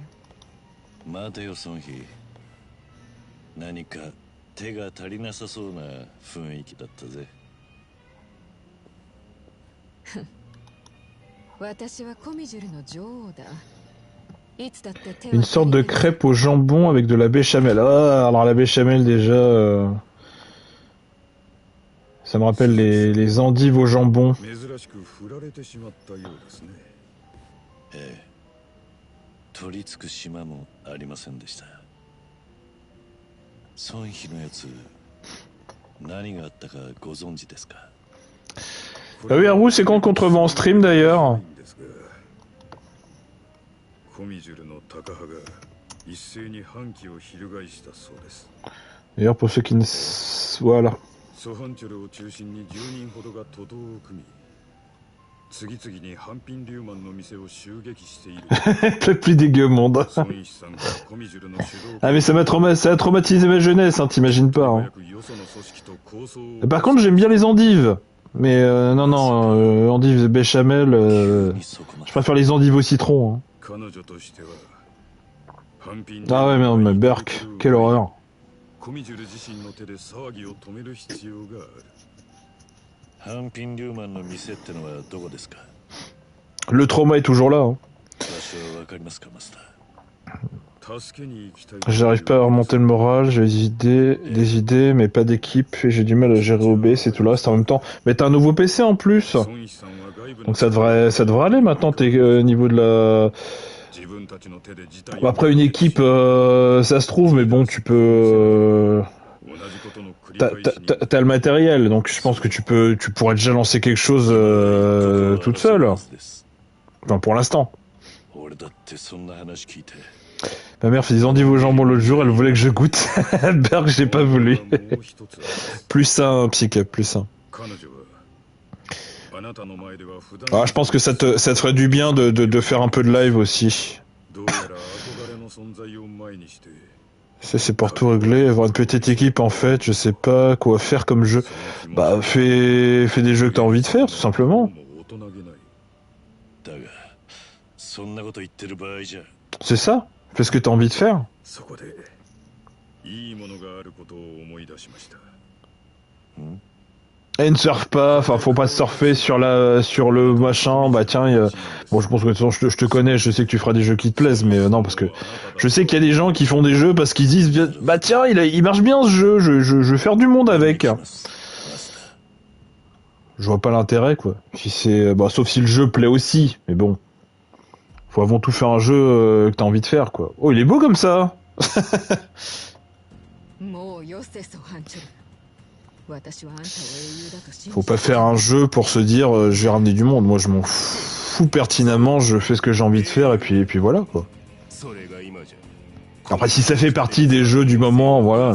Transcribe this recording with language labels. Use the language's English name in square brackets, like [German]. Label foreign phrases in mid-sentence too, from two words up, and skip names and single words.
[Japanese] 待てよ、ソンヒ。何か手が足りなさそうな雰囲気だったぜ。私はコミジュルの女王だ。いつだって手は [French] Une sorte de crêpe au jambon avec de la béchamel. Ah, alors la béchamel déjà... ça me rappelle les endives au jambon. [Japanese] 珍しく振られてしまったようですね。ええ。取り付く島もありませんでした。ソンヒのやつ、何があったかご存知ですか？ [French] Ah oui, Haru, c'est quand qu'on te revoit en stream d'ailleurs? [Japanese] コミジュルのタカ派が一斉に反旗を翻したそうです。 [French] D'ailleurs, pour ceux qui ne... Voilà. [Japanese] ソハンチョルを中心に10人ほどが徒党を組み、次々にハンピンリューマンの店を襲撃している。 [French] Le plus dégueu au monde. [Japanese] ソンイシさんがコミジュルの主導 [French] Ah mais ça a traumatisé ma jeunesse, hein, t'imagines pas. Hein. [Japanese] よその組織と構想を [French] Par contre, j'aime bien les endives. Mais non, endives et béchamel, je préfère les endives au citron. Hein. [Japanese] 彼女としてはハンピン [French] Ah ouais, merde, mais Berk, quelle horreur. [Japanese] コミジュル自身の手で騒ぎを止める必要がある。ハンピンリューマンの店ってのはどこですか？ [French] Le trauma est toujours là. Hein. [Japanese] 場所はわかりますか、マスター？助けに行きたい。 [French] J'arrive pas à remonter le moral, j'ai des idées, mais pas d'équipe, et j'ai du mal à gérer OB, c'est tout le reste en même temps. Mais t'as un nouveau PC en plus, [Japanese] ソンイシさんは外部の [French] donc ça devrait aller maintenant, t'es niveau de la... [Japanese] 自分たちの手で事態 [French] Bon, après une équipe, ça se trouve, mais bon, tu peux... [Japanese] 同じことの繰り返しに [French] T'as le matériel, donc je pense que tu pourrais déjà lancer quelque chose toute seule. Enfin, pour l'instant. [Japanese] 俺だってそんな話聞いて。 [French] Ma mère fait des endives au jambon l'autre jour, elle voulait que je goûte. Berg, j'ai pas voulu. [Japanese] もう一つある [French] Plus sain, Psyche, plus sain. [Japanese] 彼女はあなたの前では普段 [French] Ah, je pense que ça te ferait du bien de faire un peu de live aussi. [Japanese] どうやら憧れの存在を前にして [French] Ça, c'est pour tout régler. Avoir une petite équipe, en fait, je sais pas quoi faire comme jeu. Bah, fais des jeux que t'as envie de faire, tout simplement. [Japanese] も大人げない。だが、そんなこと言ってる場合じゃ。 [French] C'est ça. Fais ce que t'as envie de faire. [Japanese] そこでいいものがあることを思い出しました。 [French] Et ne surfe pas, enfin faut pas surfer sur le machin, bah tiens, bon je pense que de toute façon, je te connais, je sais que tu feras des jeux qui te plaisent, mais non parce que je sais qu'il y a des gens qui font des jeux parce qu'ils disent bah tiens il marche bien ce jeu, je vais faire du monde avec. Je vois pas l'intérêt quoi. Si c'est bah sauf si le jeu plaît aussi, mais bon. Faut avant tout faire un jeu que t'as envie de faire quoi. Oh il est beau comme ça. [Japanese] もうよせソハンチョル。私はあんたを英雄だと信じて [French] Faut pas faire un jeu pour se dire je vais ramener du monde. Moi je m'en fous pertinemment, je fais ce que j'ai envie de faire et puis voilà quoi. [Japanese] それが今じゃ [French] Après si ça fait partie des jeux du moment, voilà.